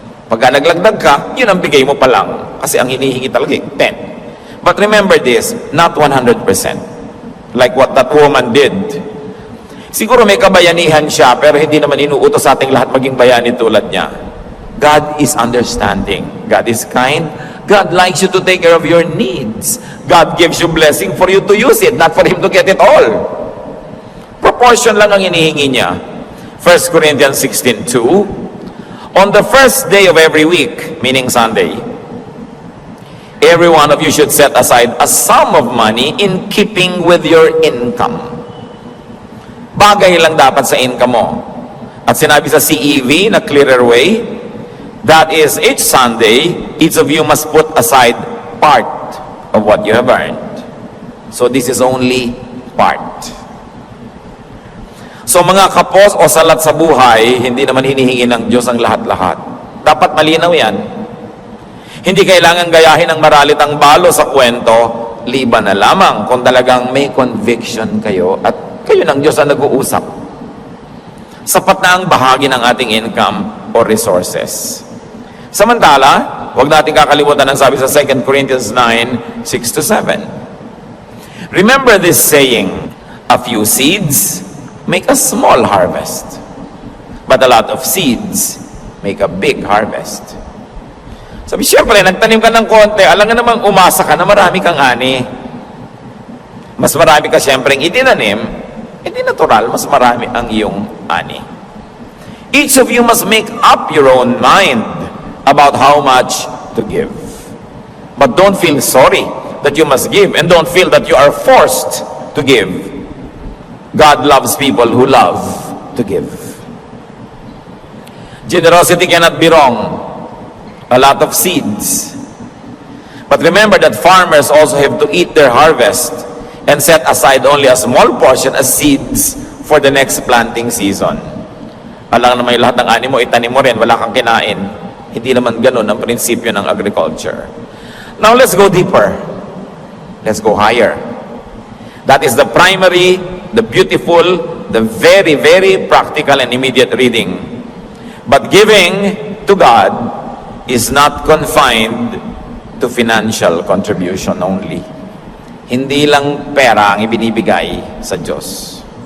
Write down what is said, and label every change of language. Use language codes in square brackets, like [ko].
[tl] Pagka naglagdag ka, yun ang bigay mo pa lang. Kasi ang hinihingi talaga 10. [en] But remember this, not 100%. Like what that woman did. [tl] Siguro may kabayanihan siya, pero hindi naman inuutos sa ating lahat maging bayani tulad niya. [en] God is understanding. God is kind. God likes you to take care of your needs. God gives you blessing for you to use it, not for Him to get it all. [tl] Proportion lang ang hinihingi niya. [en] 1 Corinthians 16:2, on the first day of every week, meaning Sunday, every one of you should set aside a sum of money in keeping with your income. [tl] Bagay lang dapat sa income mo. At sinabi sa CEV na [en] clearer way, that is, each Sunday, each of you must put aside part of what you have earned. So this is only part. [tl] So mga kapos o salat sa buhay, hindi naman hinihingi ng Diyos ang lahat-lahat. Dapat malinaw yan. Hindi kailangan gayahin ang maralitang balo sa kwento, liban na lamang kung talagang may conviction kayo at kayo ng Diyos ang nag-uusap. Sapat na ang bahagi ng ating income or resources. Samantala, huwag natin kakalimutan ang sabi sa 2 Corinthians 9:6-7. [en] Remember this saying, a few seeds make a small harvest, but a lot of seeds make a big harvest. [tl] Sabi, siyempre, nagtanim ka ng konti, alam nga namang umasa ka na marami kang ani. Mas marami ka siyempre itinanim, hindi natural, mas marami ang iyong ani. [en] Each of you must make up your own mind about how much to give. But don't feel sorry that you must give, and don't feel that you are forced to give. God loves people who love to give. Generosity cannot be wrong. A lot of seeds. But remember that farmers also have to eat their harvest and set aside only a small portion as seeds for the next planting season. [tl] Alam na may lahat ng ani mo, itanim mo rin, wala kang kinain. Hindi naman ganun ang prinsipyo ng agriculture. [en] Now let's go deeper. Let's go higher. That is the primary, the beautiful, the very, very practical and immediate reading. But giving to God is not confined to financial contribution only. [tl] Hindi lang pera ang ibinibigay sa Diyos.